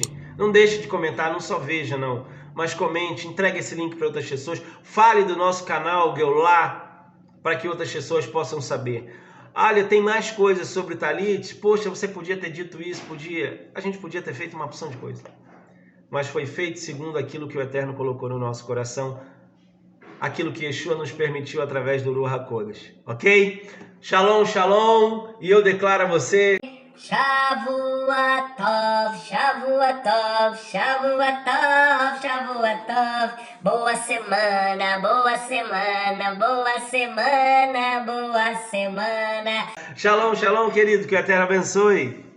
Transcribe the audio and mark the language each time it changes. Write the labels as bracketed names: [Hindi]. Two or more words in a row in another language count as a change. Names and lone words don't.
[Portuguese] Não deixe de comentar, não só veja não, mas comente, entregue esse link para outras pessoas, fale do nosso canal Geulah, para que outras pessoas possam saber. Olha, tem mais coisas sobre o Talit, poxa, você podia ter dito isso, a gente podia ter feito uma opção de coisa. Mas foi feito segundo aquilo que o Eterno colocou no nosso coração, aquilo que Yeshua nos permitiu através do [Hebrew] רוח הקודש, [Portuguese] ok? [Hebrew] שלום, שלום, [Portuguese] e eu declaro a você... [Hebrew] שבוע טוב, שבוע טוב, שבוע טוב, שבוע טוב. [Portuguese] Boa semana, boa semana, boa semana, boa semana. [Hebrew] שלום, שלום, [Portuguese] querido, que o Eterno abençoe.